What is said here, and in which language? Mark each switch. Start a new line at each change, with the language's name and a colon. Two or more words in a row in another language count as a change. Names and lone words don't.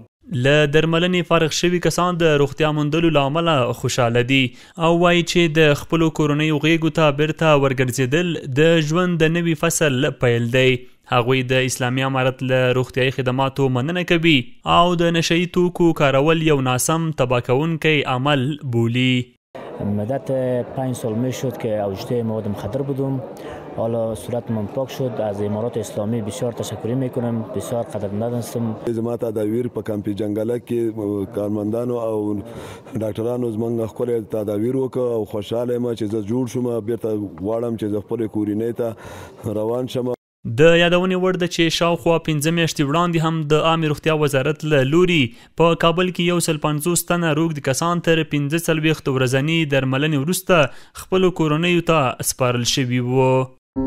Pashto: له درملنې فارغ شوي کسان د روغتیا موندلو له امله خوشحاله دي او وایي چې د خپلو کورنیو غېږو ته بیرته ورګرځېدل د ژوند د نوي فصل پیل دی. هغوی د اسلامي امارت له روغتیایي خدماتو مننه کوي او د نشهیي توکو کارول یو ناسم تباه کوونکی عمل بولي.
Persian: مدت 5 سال میشد که اوجده مواد مخدر بودم. حالا صورتم پاک شد. از امارات اسلامی بسیار تشکر میکنم. بسیار قدردان هستم.
Pashto: زما تداویر په کمپ جنگله کې کارمندانو او ډاکټرانو زمونږ خپل تداویر وکړ او خوشاله یم چې زه جوړ شوم. بیرته غواړم چې زه خپل کورنۍ ته روان شم. د یادونې وړ ده چې شاوخوا 5 میاشتې وړاندې هم د عامه روغتیا وزارت له لوري په کابل کې 150 تنه روږدي کسان تر 45 ورځني درملنې وروسته خپلو کورنیو ته سپارل شوي وو.